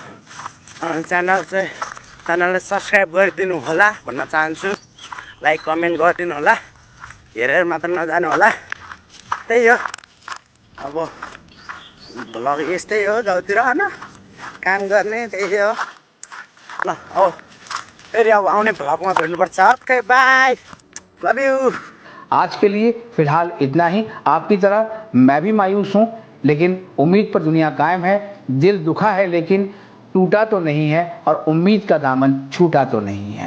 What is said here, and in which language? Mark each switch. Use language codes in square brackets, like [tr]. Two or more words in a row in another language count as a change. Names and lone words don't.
[ne] च्यानललाई सब्सक्राइब गरिदिनु होला भन्न चाहन्छु लाइक कमेन्ट गरिदिनु होला हेरेर मात्र नजानु होला त्यही हो अब भ्लग यस्तै हो गाउँतिर होइन काम गर्ने त्यही हो ल अब फेरि अब आउने भ्लगमा भेट्नुपर्छ [en] okay bye love you [hi] आज के लिए फिलहाल इतना ही। आपकी तरह मैं भी मायूस हूँ, लेकिन उम्मीद पर दुनिया कायम है। दिल दुखा है लेकिन टूटा तो नहीं है और उम्मीद का दामन छूटा तो नहीं है।